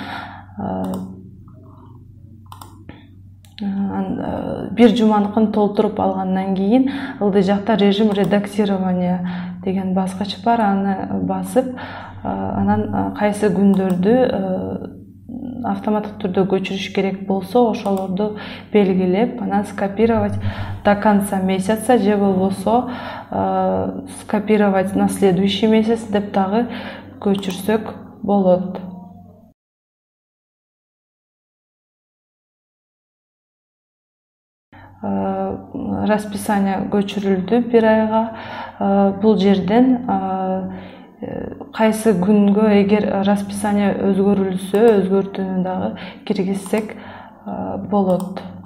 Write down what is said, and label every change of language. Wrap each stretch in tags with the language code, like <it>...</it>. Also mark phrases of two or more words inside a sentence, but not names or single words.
<ky>Бир жуманыкын толтуруп алгандан кийин ылдый жакта</ky> <ru>режим редактирования</ru> <ky>деген баскыч бар. Аны басып, анан кайсы күндөрдү автоматтык түрдө көчүрүш керек болсо, ошолорду белгилеп, анан</ky> <ru>скопировать до конца месяца</ru> <ky>же болбосо</ky> <ru>скопировать на следующий месяц</ru> <ky>деп дагы көчүрсөк болот. Расписание көчүрүлдү бир айга. Бул жерден кайсы күнгө эгер расписание өзгөрүлсө, өзгөртүүнү дагы киргизсек болот.</ky>